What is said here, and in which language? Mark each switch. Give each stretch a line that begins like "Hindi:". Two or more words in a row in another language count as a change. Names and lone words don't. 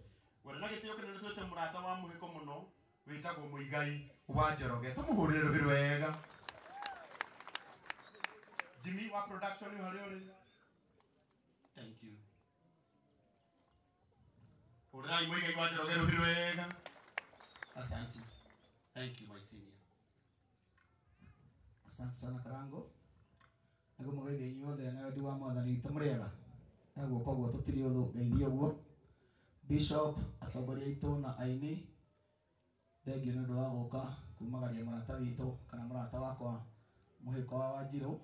Kikuyu: Wena na gitio kinene twete murata wa muhiko muno witagwo Muigai wa Njoroge. Tumuhurire ruhi rwega. Jimmy wa production ni hari uri.
English: Thank you.
Kikuyu: Urai Muigai wa Njoroge ruhi rwega. Asante.
English: Thank you my senior.
Swahili: Asante sana Karango.
Kikuyu: Nago mugeithia inyuothe na wendi wa mwathani witũ mũrĩega. Naguo koguo tũtirĩ ũthũ ngeithia ũguo. Bishop atongoria aitũ na aini, thengiũ nĩ ũndũ wa gũka kumagaria mũrata witũ kana mũrata wakwa Mũhĩko wa Wanjirũ.